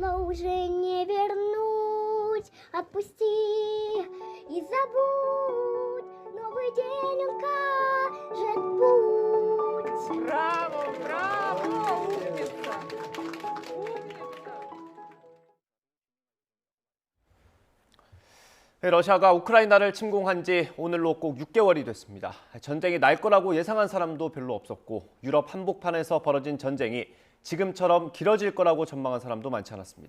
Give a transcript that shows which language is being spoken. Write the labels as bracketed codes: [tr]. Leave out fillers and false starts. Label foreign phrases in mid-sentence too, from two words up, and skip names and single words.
[ru] уже не вернуть. Отпусти и забудь, новый день укажет путь. Браво, браво, умница. [ko] 러시아가 우크라이나를 침공한 지 오늘로 꼭 6개월이 됐습니다. 전쟁이 날 거라고 예상한 사람도 별로 없었고 유럽 한복판에서 벌어진 전쟁이 지금처럼 길어질 거라고 전망한 사람도 많지 않았습니다.